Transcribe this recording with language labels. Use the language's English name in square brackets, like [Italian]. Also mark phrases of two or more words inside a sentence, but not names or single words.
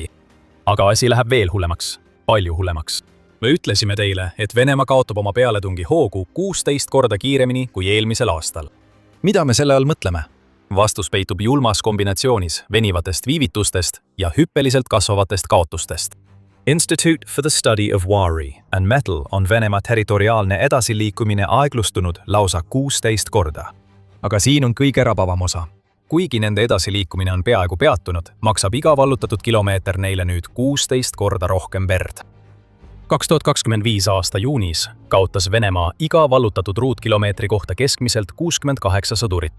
[Estonian] Aga asi läheb veel hullemaks, palju hullemaks. Me ütlesime teile, et Venemaa kaotab oma pealetungi hoogu 16 korda kiiremini kui eelmisel aastal. Mida me selle all mõtleme? Vastus peitub julmas kombinatsioonis venivatest viivitustest ja hüppeliselt kasvavatest kaotustest. Institute for the Study of War and Metal on Venemaa territoriaalne edasiliikumine aeglustunud lausa 16 korda. Aga siin on kõige rabavam osa. Kuigi nende edasiliikumine on peaaegu peatunud, maksab iga vallutatud kilomeeter neile nüüd 16 korda rohkem verd. 2025 aasta juunis kaotas Venemaa iga vallutatud ruutkilomeetri kohta keskmiselt 68 sõdurit.